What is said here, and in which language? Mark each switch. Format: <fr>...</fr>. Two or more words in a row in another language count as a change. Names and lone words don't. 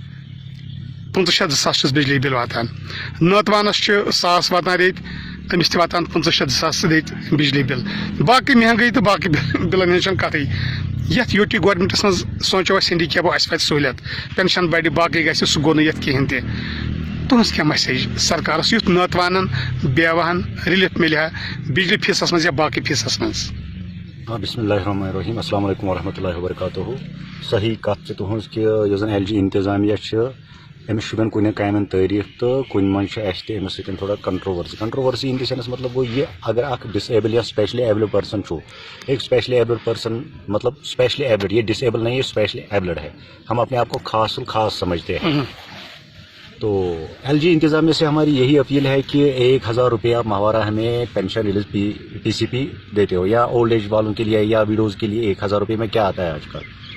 <ks>500-2,000 چھُس بجلی بِل واتان نٲتوانس چھُ 1,000 واتان ییٚتہِ أمِس تہِ واتان 500-2,000 سۭتۍ ییٚتہِ بجلی بِل باقٕے مہنگٲیی تہٕ باقٕے بِلن ہٕنٛز چھنہٕ کتھٕے یتھ</ks> <en>UT governments</en> <ks>منٛز سونٛچو أسۍ ہینڈیکیپو اسہِ واتہِ سہوٗلیت پینشن بڑِ باقٕے گژھِ سُہ گوٚو نہٕ یتھ کِہینۍ تہِ تُہنٛز کیٛاہ میسیج سرکارس یُتھ نٲتوانن بیواہن رِلیف مِلہِ ہا بجلی فیٖسس منٛز یا باقٕے فیٖسس منٛز</ks> <ar>بسم اللہ الرحمن الرحیم السلام علیکم ورحمۃ اللہ وبرکاتہ</ar> <ks>صحیح کت چھِ تُہنٛز کہِ یُس زن ایل جی انتظامیہ چھِ أمِس شُبین کُنہِ کامٮ۪ن تعریٖف تہٕ کُنہِ منٛز چھِ اَسہِ تہِ أمِس سۭتۍ تھوڑا</ks> <en>controversy in the sense</en> <ks>مطلب گوٚو یہِ اگر اکھ ڈس ایبل یا</ks> <en>specially abled person</en> <ks>چھُ</ks> <ur>ایک</ur> <en>specially abled person</en> <ur>مطلب اسپیشلی ایبلڈ یہ ڈس ایبل نہیں یہ اسپیشلی ایبلڈ ہے ہم اپنے آپ کو خاص سمجھتے ہیں تو ایل جی انتظامیہ سے ہماری یہی اپیل ہے کہ 1,000 روپیہ ماہوارہ ہمیں پینشن ریلیز پی سی پی دیتے ہو یا</ur> <en>old age</en> <ur>والوں کے لیے یا ویڈوز کے لیے 1,000 روپے میں کیا آتا ہے آج کل</ur>